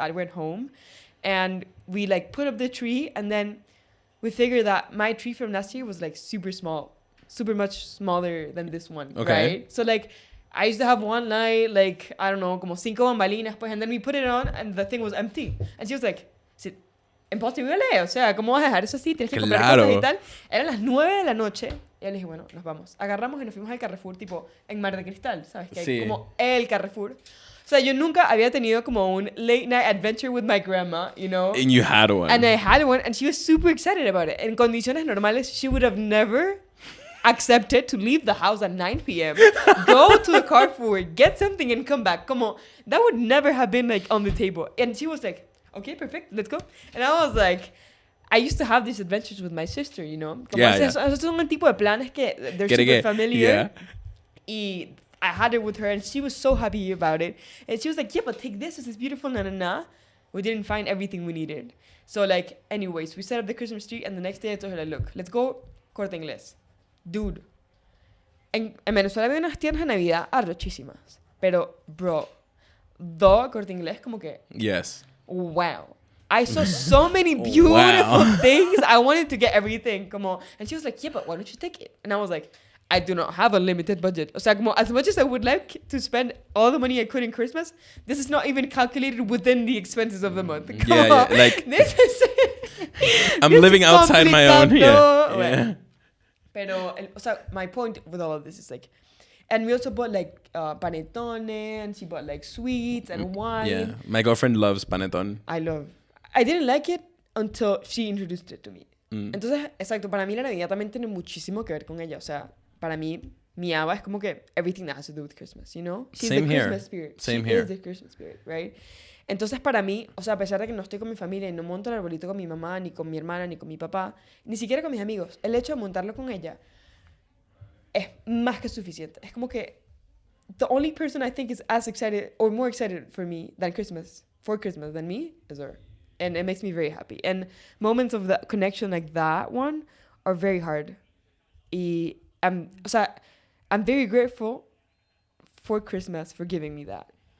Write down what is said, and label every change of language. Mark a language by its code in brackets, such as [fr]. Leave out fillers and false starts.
[en] I went home, and we, like, put up the tree, and then we figured that my tree from last year was, like, super small, super much smaller than this one, right? So, like, I used to have one night, like, I don't know, como 5 bambalinas, pues, and then we put it on, and the thing was empty. [es] And she was like, imposible, o sea, ¿cómo vas a dejar eso así? Tienes que comprar cosas y tal. Eran las 9 de la noche, y yo le dije, bueno, nos vamos. Agarramos y nos fuimos al Carrefour, tipo, en Mar de Cristal, ¿sabes? Que hay como el Carrefour. O sea, yo nunca había tenido como un late night adventure with my grandma, you know? [en] And you had one. And I had one, and she was super excited about it. En condiciones normales, she would have never accepted to leave the house at 9 p.m., go to the Carrefour, get something, and come back. Como, that would never have been, like, on the table. And she was like, okay, perfect, let's go. And I was like, I used to have these adventures with my sister, you know? [es] Como esos son el tipo de planes que they're super familiar. [en] Y I had it with her, and she was so happy about it. And she was like, yeah, but take this, this is beautiful, na. We didn't find everything we needed. So, like, anyways, we set up the Christmas tree, and the next day I told her, like, look, let's go Corte Inglés. [es] Dude, en Venezuela había unas tiendas de Navidad arrochísimas. Pero, bro, Corte Inglés como que... [en] Yes. Wow. I saw so many beautiful things. I wanted to get everything. Como, and she was like, yeah, but why don't you take it? And I was like, I do not have a limited budget. O sea, como, as much as I would like to spend all the money I could in Christmas, this is not even calculated within the expenses of the month. Yeah, like... this is... I'm living outside my own. Yeah. Pero, o sea, my point with all of this is, like, and we also bought, like, panettone, and she bought, like, sweets and wine. Yeah, my girlfriend loves panettone. I didn't like it until she introduced it to me. [es] Entonces, exacto, para mí la Navidad también tiene muchísimo que ver con ella. O sea, para mí, mi Ava es como que everything that has to do with Christmas, you know? [en] She's Same the here. Christmas spirit. Same she here. is the Christmas spirit, right? [es] Entonces, para mí, o sea, a pesar de que no estoy con mi familia y no monto el arbolito con mi mamá, ni con mi hermana, ni con mi papá, ni siquiera con mis amigos, el hecho de montarlo con ella es más que suficiente. [en] Es como que the only person I think is as excited or more excited for Christmas than me is her. And it makes me very happy. And moments of the connection like that one are very hard. Y I'm very grateful for Christmas for giving me that.